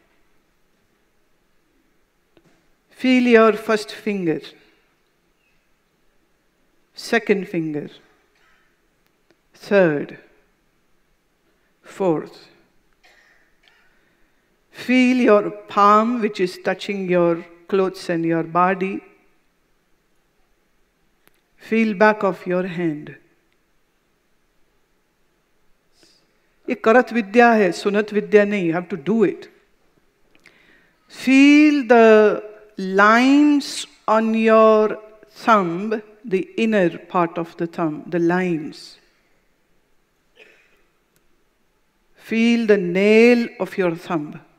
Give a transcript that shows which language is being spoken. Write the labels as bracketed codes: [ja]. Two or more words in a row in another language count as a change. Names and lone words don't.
[en] Feel your first finger, second finger, third, fourth. Feel your palm, which is touching your clothes and your body. Feel back of your hand. [hi] ये करत विद्या है, सुनत विद्या नहीं. [en] You have to do it. Feel the lines on your thumb, the inner part of the thumb, the lines. Feel the nail of your thumb.